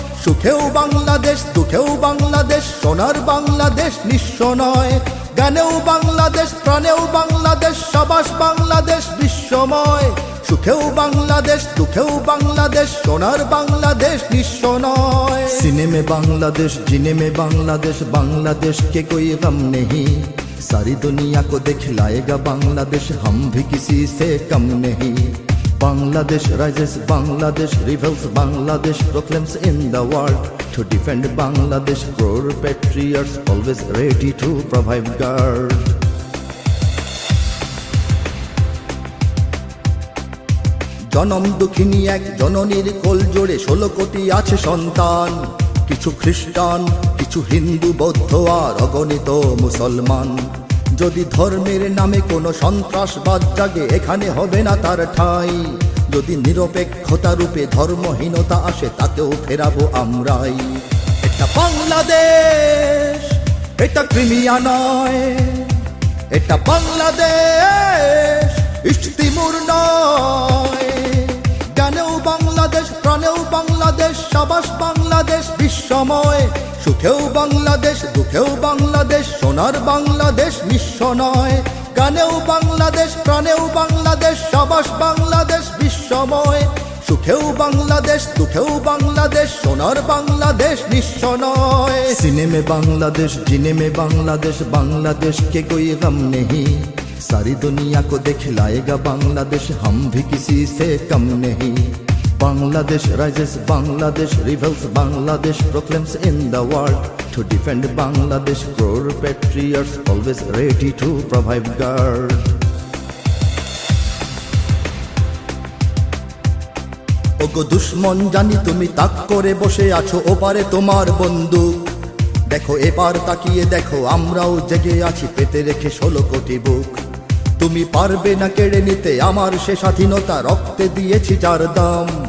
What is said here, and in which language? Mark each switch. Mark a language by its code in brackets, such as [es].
[bn] সুখেও বাংলাদেশ, দুঃখেও বাংলাদেশ, সোনার বাংলাদেশ নিঃস্ব নয়। গানেও বাংলাদেশ, প্রাণেও বাংলাদেশ, সাবাস বাংলাদেশ বিশ্বময়। সুখেও বাংলাদেশ, দুঃখেও বাংলাদেশ, সোনার বাংলাদেশ নিঃস্ব নয়। [hi] सीने में बांग्लादेश, जीने में बांग्लादेश, बांग्लादेश के कोई गम नहीं। सारी दुनिया को दिखलाएगा बांग्लादेश, हम भी किसी से कम नहीं। [en] Bangladesh rises, Bangladesh rebels, Bangladesh proclaims in the world. To defend Bangladesh, crore patriots always ready to provide guard. [bn] জনম দুঃখিনী এক জননীর কোল জোড়ে 16 কোটি আছে সন্তান। কিছু খ্রিস্টান, কিছু হিন্দু, বৌদ্ধ আর অগণিত মুসলমান। যদি ধর্মের নামে কোনো সন্ত্রাসবাদ জাগে, এখানে হবে না তার ঠাঁই। যদি নিরপেক্ষতা রূপে ধর্মহীনতা আসে, তাকেও ফেরাবো আমরাই। এটা বাংলাদেশ, এটা ক্রিমিয়া নয়। এটা বাংলাদেশ, ইস্তিমুর নয়। গানেও বাংলাদেশ, প্রাণেও বাংলাদেশ, সাবাস বাংলাদেশ বিশ্বময়। সুখেও বাংলাদেশ, দুঃখেও বাংলাদেশ, সোনার বাংলাদেশ নিঃস্ব নয়। গানেও বাংলাদেশ, প্রাণেও বাংলাদেশ, সাবাস বাংলাদেশ বিশ্বময়। সুখেও বাংলাদেশ, দুঃখেও বাংলাদেশ, সোনার বাংলাদেশ নিঃস্ব নয়। [hi] सीने में बांग्लादेश, जीने में बांग्लादेश, बांग्लादेश के कोई गम नहीं। सारी दुनिया को दिखलाएगा बांग्लादेश, हम भी किसी से कम नहीं। [en] Bangladesh rises, Bangladesh rebels, Bangladesh proclaims in the world. To defend Bangladesh, crore patriots always ready to provide guard. [bn] ওগো দুশ্মন, জানি তুমি তাক করে বসে আছো ওপারে তোমার বন্দুক। দেখো এবার তাকিয়ে দেখো, আমরাও জেগে আছি পেতে রেখে 16 কোটি বুক। তুমি পারবে না কেড়ে নিতে আমার সে স্বাধীনতা, রক্তে দিয়েছি যার দাম।